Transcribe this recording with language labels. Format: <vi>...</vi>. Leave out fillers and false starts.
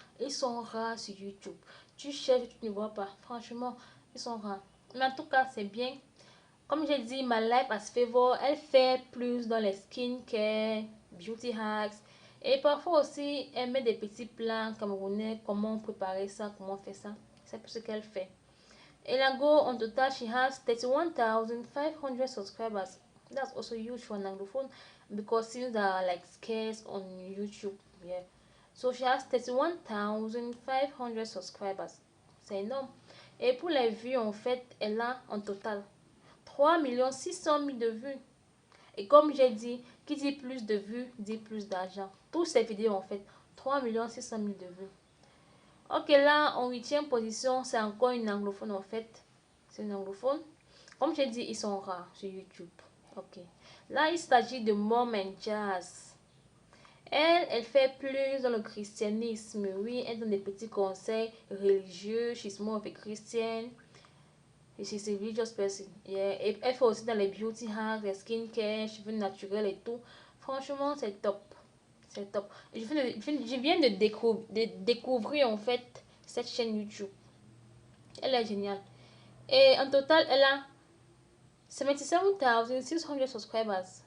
<fr>Ils sont rares sur YouTube. Tu cherches, tu ne vois pas. Franchement, ils sont rares. Mais en tout cas, c'est bien. Comme j'ai dit, My Life as Favor, elle fait plus dans les skincare, beauty hacks. Et parfois aussi, elle met des petits plans camerounais. Comment préparer ça, comment faire ça. C'est tout ce qu'elle fait. Et là,</fr> <en>go on total, she has 31,500 subscribers. That's also huge for an anglophone because since there are like scarce on YouTube, yeah. So she has 31,500 subscribers.</en> <fr>C'est énorme. Et pour les vues, en fait, elle a en total 3 600 000 de vues. Et comme j'ai dit, qui dit plus de vues, dit plus d'argent. Toutes ces vidéos, en fait, 3 600 000 de vues. Ok, là, en 8e position, c'est encore une anglophone, en fait. C'est une anglophone. Comme j'ai dit, ils sont rares sur YouTube. Ok. Là, il s'agit de Mom and Jazz. Elle fait plus dans le christianisme. Oui, elle donne des petits conseils religieux.</fr> <en>She's more of a Christian. She's a religious person. Yeah.</en> <fr>Et elle fait aussi dans les beauty hacks, les skincare, cheveux naturels et tout. Franchement, c'est top. C'est top. Je viens de découvrir en fait cette chaîne YouTube. Elle est géniale. Et en total, elle a 77,600 subscribers.</fr>